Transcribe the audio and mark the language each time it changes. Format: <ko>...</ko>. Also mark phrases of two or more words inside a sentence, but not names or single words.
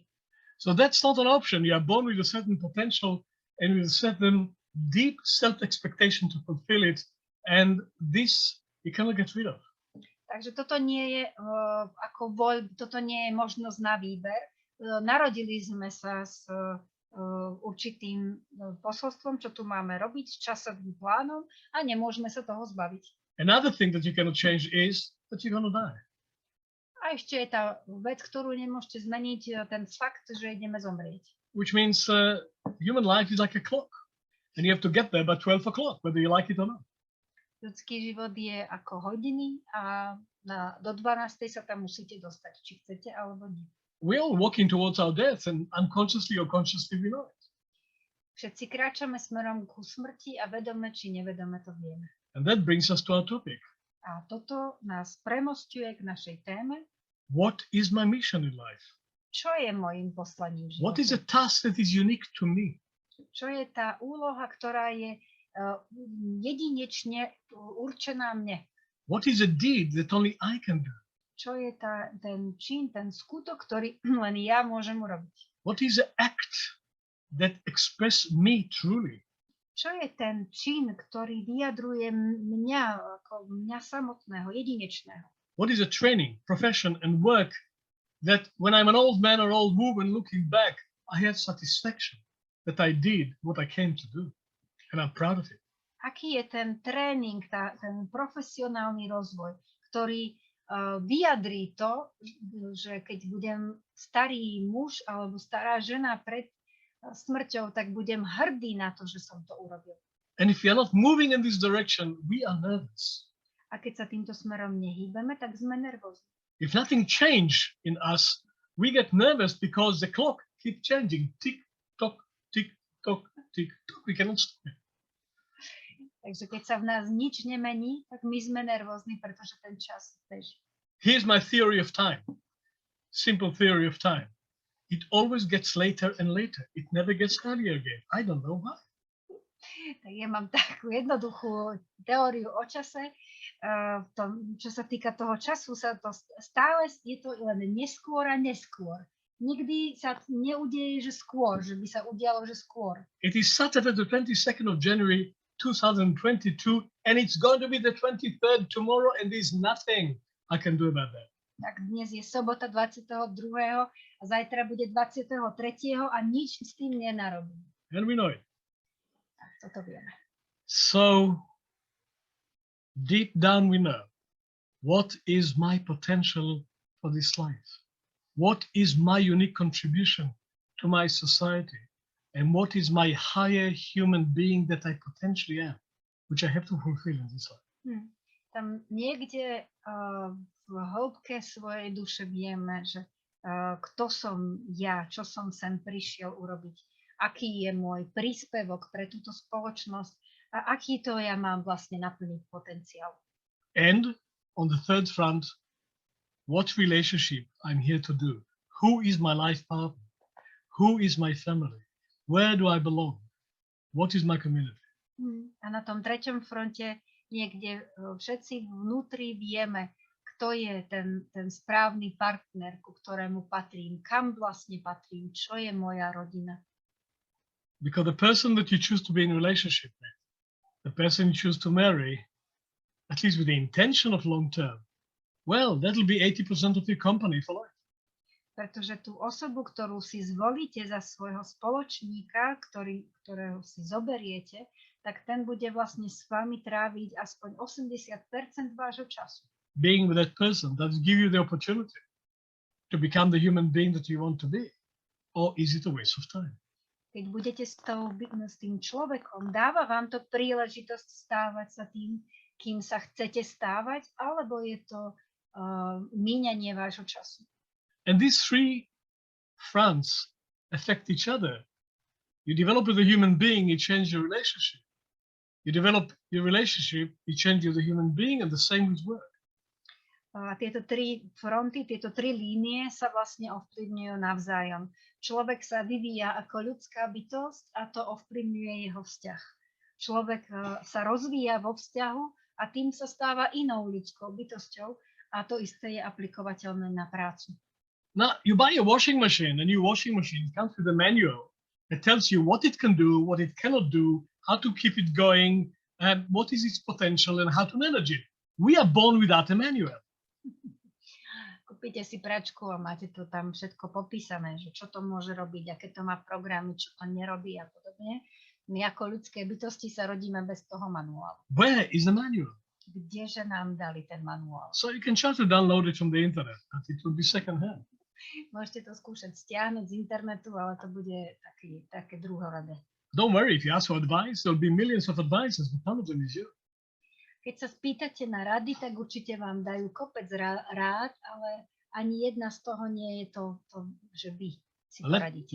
<en>So that's not an option. You are born with a certain potential and with a certain deep self-expectation to fulfill it, and this you cannot get rid of.</en> <sk>Takže toto nie je toto nie je možnosť na výber. Narodili sme sa s určitým posolstvom, čo tu máme robiť, s časovým plánom a nemôžeme sa toho zbaviť.</sk> <en>Another thing that you cannot change is that you're going to die.</en> <sk>A ešte je tá vec, ktorú nemôžete zmeniť, ten fakt, že ideme zomrieť.</sk> <en>Which means human life is like a clock, and you have to get there by 12 o'clock, whether you like it or not.</en> <sk>Ľudský život je ako hodiny a do 12. sa tam musíte dostať, či chcete alebo nie.</sk> <en>We're all walking towards our death, and unconsciously or consciously we know it.</en> <sk>Všetci kráčame smerom ku smrti a vedome či nevedome to vieme.</sk> <en>And that brings us to our topic.</en> <sk>A toto nás premosťuje k našej téme.</sk> <en>What is my mission in life?</en> <sk>Čo je mojím poslaním života?</sk> <en>What is a task that is unique to me?</en> <sk>Čo je tá úloha, ktorá je jedinečne určená mne?</sk> <en>What is a deed that only I can do?</en> <sk>Čo je ten čin, ten skutok, ktorý len ja môžem urobiť?</sk> <en>What is an act that expresses me truly?</en> <sk>Čo je ten čin, ktorý vyjadruje mňa ako mňa samotného, jedinečného?</sk> <en>What is a training, profession and work that when I'm an old man or old woman looking back, I have satisfaction that I did what I came to do and I'm proud of it.</en> <sk>Aký je ten tréning, ten profesionálny rozvoj, ktorý vyjadrí to, že keď budem starý muž alebo stará žena pred smrťou, tak budem hrdý na to, že som to urobil.</sk> <en>And if we are not moving in this direction, we are nervous.</en> <sk>A keď sa týmto smerom nehýbeme, tak sme nervózni.</sk> <en>If nothing changes in us, we get nervous because the clock keeps changing. Tick, tock, tick, tock, tick, tock. We cannot stop it.</en> <sk>Takže keď sa v nás nič nemení, tak my sme nervózni, pretože ten čas beží.</sk> <en>Here's my theory of time. Simple theory of time. It always gets later and later. It never gets earlier again. I don't know why.</en> <sk>Tak ja mám takú jednoduchú teóriu o čase. Čo sa týka toho času, sa to stále je to len neskôr a neskôr. Nikdy sa neudeje, že skôr, že by sa udialo, že skôr.</sk> <en>It is Saturday the 22nd of January 2022 and it's going to be the 23rd tomorrow and there's nothing I can do about that.</en> <sk>Tak dnes je sobota 22. a zajtra bude 23. a nič s tým nenarobím.</sk> <en>And we know it.</en> <sk>Tak toto vieme.</sk> <en>So deep down we know what is my potential for this life? What is my unique contribution to my society? And what is my higher human being that I potentially am, which I have to fulfill in this life?</en> <sk>Tam niekde v hĺbke svojej duše vieme, že kto som ja, čo som sem prišiel urobiť aký je môj príspevok pre túto spoločnosť a aký to ja mám vlastne naplniť potenciál.</sk> <en>And on the third front, what relationship I'm here to do. Who is my life partner? Who is my family? Where do I belong? What is my community?</en> <sk>A na tom treťom fronte niekde všetci vnútri vieme, kto je ten správny partner, ku ktorému patrím, kam vlastne patrím, čo je moja rodina.</sk> <en>Because the person that you choose to be in a relationship with, the person you choose to marry, at least with the intention of long term, well, that'll be 80% of your company for life.</en> <sk>Pretože tú osobu, ktorú si zvolíte za svojho spoločníka, ktorého si zoberiete, tak ten bude vlastne s vami tráviť aspoň 80% vášho času.</sk> <en>Being with that person, does it give you the opportunity to become the human being that you want to be? Or is it a waste of time?</en> <sk>Keď budete s tým človekom, dáva vám to príležitosť stávať sa tým, kým sa chcete stávať, alebo je to míňanie vášho času?</sk> <en>And these three fronts affect each other. You develop with a human being, you change your relationship. You develop your relationship, you change the human being, and the same with work.</en> <sk>A tieto tri fronty, tieto tri línie sa vlastne ovplyvňujú navzájom. Človek sa vyvíja ako ľudská bytosť a to ovplyvňuje jeho vzťah. Človek sa rozvíja vo vzťahu a tým sa stáva inou ľudskou bytosťou a to isté je aplikovateľné na prácu.</sk> <en>Now, you buy a washing machine, a new washing machine comes with a manual that tells you what it can do, what it cannot do, how to keep it going, and what is its potential and how to manage it. We are born without a manual.</en> <sk>Kúpite si pračku a máte to tam všetko popísané, že čo to môže robiť, aké to má programy, čo to nerobí a podobne. My ako ľudské bytosti sa rodíme bez toho manuálu.</sk> <en>Where is the manual?</en> <sk>Kdeže nám dali ten manuál?</sk> <en>So you can try to download it from the internet, but it will be second hand.</en> <sk>Môžete to skúšať stiahnuť z internetu, ale to bude také druhoradé.</sk> <en>Don't worry, if you ask for advice, there'll be millions of advices, but none of them is you.</en> <sk>Keď sa spýtate na rady, tak určite vám dajú kopec rád, ale ani jedna z toho nie je to že vy si poradíte.</sk>